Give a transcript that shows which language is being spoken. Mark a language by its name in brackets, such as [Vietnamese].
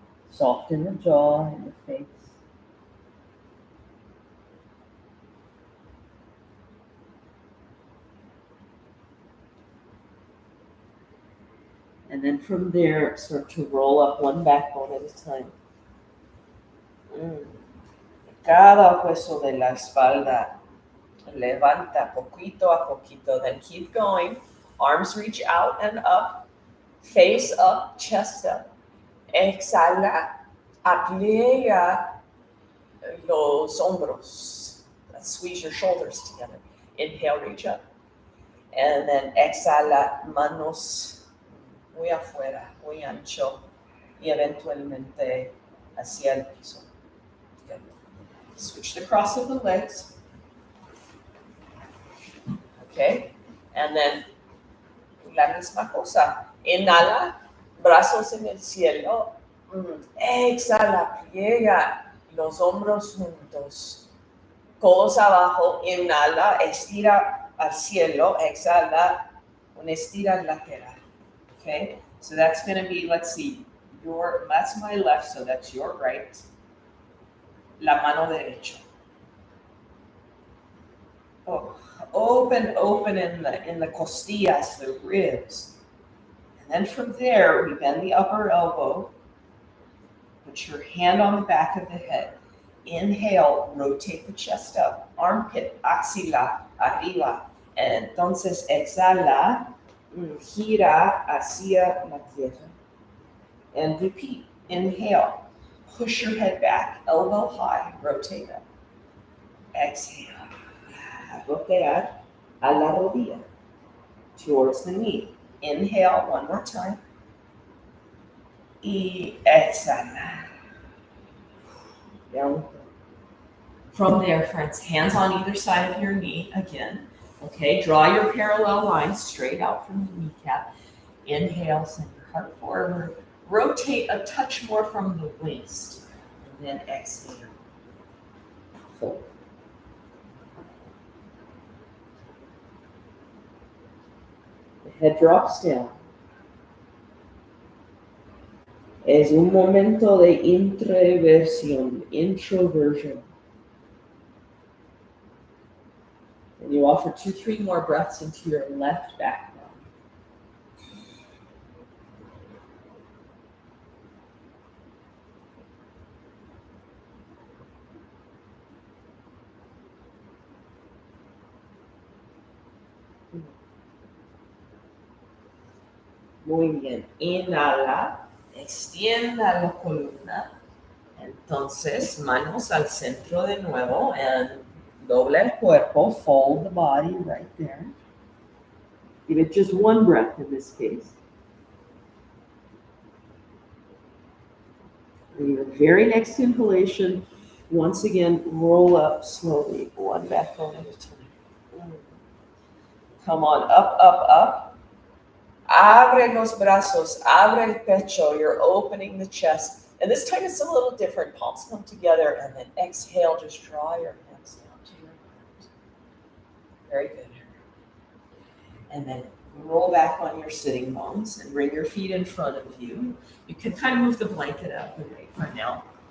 [English] Soften the jaw and the face. And then from there, start to roll up one backbone at a time. [Spanish] Cada hueso de la espalda levanta poquito a poquito. [English] Then keep going. Arms reach out and up. Face up, chest up. [Spanish] Exhala. Apliega los hombros. [English] Squeeze your shoulders together. Inhale, reach up. And then [Spanish] exhala, manos muy afuera, muy ancho. Y eventualmente hacia el piso. [English] Good. Switch the cross of the legs. Okay. And then [Spanish] la misma cosa. Inhala, brazos en el cielo. Exhala, pliega los hombros juntos. Codos abajo, inhala, estira al cielo, exhala, una estira lateral. [English] Okay, so that's going to be, let's see, that's my left, so that's your right. [Spanish] La mano derecha. [English] Oh, open in the costillas, the ribs. And then from there, we bend the upper elbow. Put your hand on the back of the head. Inhale, rotate the chest up. [Spanish] Armpit, axila, arriba. Entonces exhala, gira hacia la tierra. [English] And repeat. Inhale, push your head back, elbow high, rotate up. [Spanish] Exhale, rotear a la rodilla, [English] towards the knee. Inhale one more time. [Spanish] Y exhala. [English] Down. From there, friends, hands on either side of your knee again. Okay, draw your parallel line straight out from the kneecap. Inhale, send your heart forward. Rotate a touch more from the waist. And then exhale. Fold. The head drops down. [Spanish] Es un momento de introversión, introversion. [English] And you offer 2-3 more breaths into your left back now. [Spanish] Muy bien. Inhala. Extienda la columna. Entonces, manos al centro de nuevo. [English] And [Spanish] dobla el cuerpo. [English] Fold the body right there. Give it just one breath in this case. And the very next inhalation, once again, roll up slowly. One backbone at a time. Come on, up, up, up. [Spanish] Abre los brazos, abre el pecho. [English] You're opening the chest. And this time it's a little different. Palms come together and then exhale. Just draw your hands down to your heart. Very good. And then roll back on your sitting bones and bring your feet in front of you. You can kind of move the blanket out of the way for now.